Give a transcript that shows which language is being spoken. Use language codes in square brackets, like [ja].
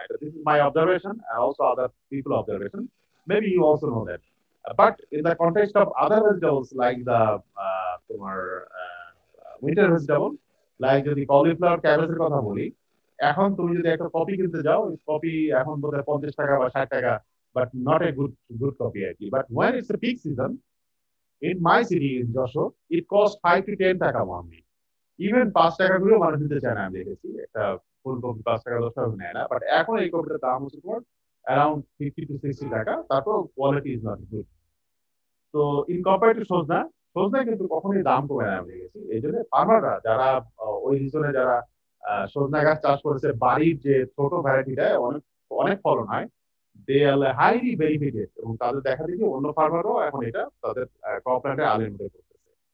[en] এটা this is my observation and also other people observation, maybe you also know that. But in the context of other vegetables like the [bn] তোমার winter vegetable, like যদি cauliflower, ক্যাবেজের কথা বলি, এখন তুমি যদি একটা কপি কিনতে যাও, কপি এখন বোধহয় 50 টাকা বা 60 টাকা, [en] but not a good কপি [bn] আর কি। [en] But when it's a peak season in my city in Joshua, it costs 5 to 10 টাকা only. [bn] Even 5 টাকা করেও মানুষ দিতে চায় না, আমি দেখেছি। একটা ফুল কপি 5 টাকা 10 টাকা নেয় না, বাট এখন এই কপিটার দাম হচ্ছে তোমার অ্যারাউন্ড 50 to 60 টাকা। তারপর [en] Quality is not good. [bn] তো ইন কম্পেয়ার টু সজনা কিন্তু কখনোই দাম কমে না, আমি দেখেছি। এই জন্য ফার্মাররা যারা ওই রিজনে যারা সজনা গাছ চাষ করেছে, বাড়ির যে ছোট ভ্যারাইটিটা অনেক অনেক ফলন হয়, [en] they are highly benefited, [bn] এবং তাদের দেখা দেখি অন্য ফার্মারও এখন এটা তাদের ক্রপ প্ল্যান্টের আলের মধ্যে করতেছে।